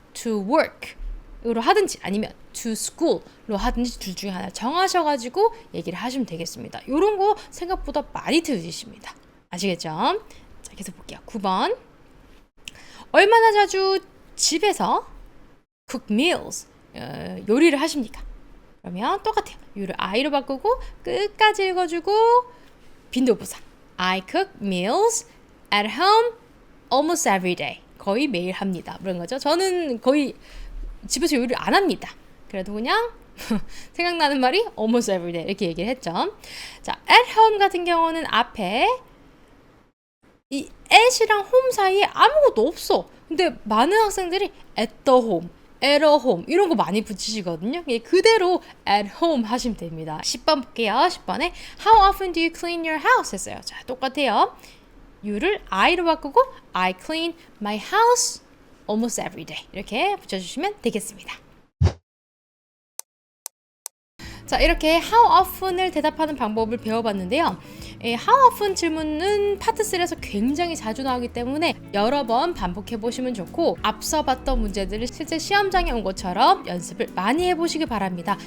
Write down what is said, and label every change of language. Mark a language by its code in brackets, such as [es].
[ko] To work 으로 하든지 아니면 to school로 하든지 둘 중에 하나 정하셔가지고 얘기를 하시면 되겠습니다. 이런 거 생각보다 많이 들으십니다. 아시겠죠? 자, 계속 볼게요. 9번 얼마나 자주 집에서 cook meals 요리를 하십니까? 그러면 똑같아요. you를 I로 바꾸고 끝까지 읽어주고 빈도부사 [en] I cook meals at home almost every day [ko] 거의 매일 합니다. 그런 거죠. 저는 거의 집에서 요리를 안 합니다. 그래도 그냥 생각나는 말이 almost every day 이렇게 얘기를 했죠. 자, at home 같은 경우는 앞에 이 at이랑 home 사이에 아무것도 없어. 근데 많은 학생들이 at the home, at a home 이런 거 많이 붙이시거든요. 그대로 at home 하시면 됩니다. 10번 볼게요. 10번에 [en] how often do you clean your house [ko] 했어요. 자, 똑같아요. you를 I로 바꾸고 [en] I clean my house almost every day [ko] 이렇게 붙여주시면 되겠습니다. 자, 이렇게 how often을 대답하는 방법을 배워봤는데요. how often 질문은 파트 3에서 굉장히 자주 나오기 때문에 여러 번 반복해 보시면 좋고 앞서 봤던 문제들을 실제 시험장에 온 것처럼 연습을 많이 해보시기 바랍니다.